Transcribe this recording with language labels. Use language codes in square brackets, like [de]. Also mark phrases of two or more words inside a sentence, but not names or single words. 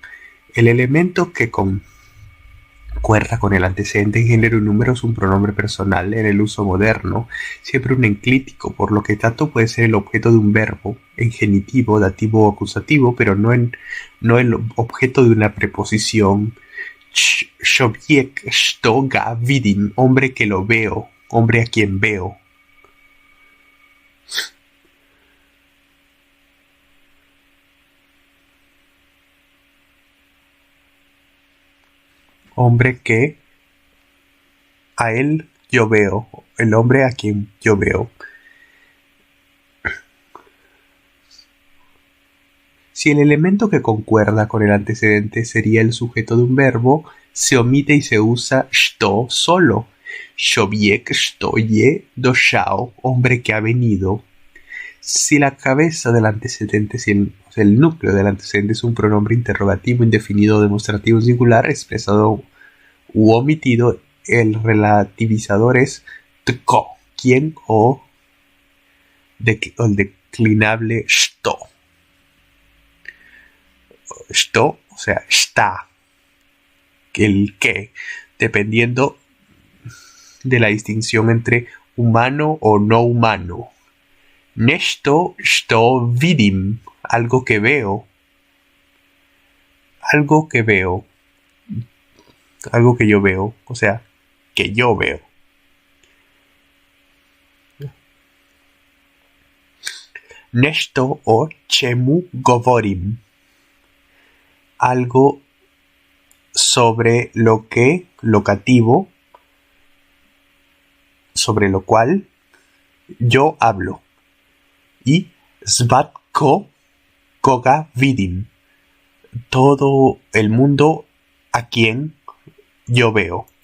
[es] El elemento que concuerda con el antecedente en género y número es un pronombre personal. En el uso moderno, siempre un enclítico, por lo que tanto puede ser el objeto de un verbo en genitivo, dativo o acusativo, pero no el objeto de una preposición. [hr] Choviek što ga vidim, [es] hombre que lo veo, hombre a quien veo. Hombre que a él yo veo, el hombre a quien yo veo. Si el elemento que concuerda con el antecedente sería el sujeto de un verbo, se omite y se usa što solo. [hr] Choviek što je došao, [es] hombre que ha venido. Si la cabeza del antecedente, el núcleo del antecedente es un pronombre interrogativo indefinido demostrativo singular expresado u omitido, el relativizador es tko, quien o el declinable što. Što, o sea, está, el que, dependiendo de la distinción entre humano o no humano. [hr] Nešto što vidim, [es] algo que veo. Algo que veo. Algo que yo veo, o sea, que yo veo. [hr] Nešto o čemu govorim. [es] Algo sobre lo que, locativo, sobre lo cual yo hablo. [hr] Y Svatko Koga Vidin, [es] todo el mundo a quien yo veo.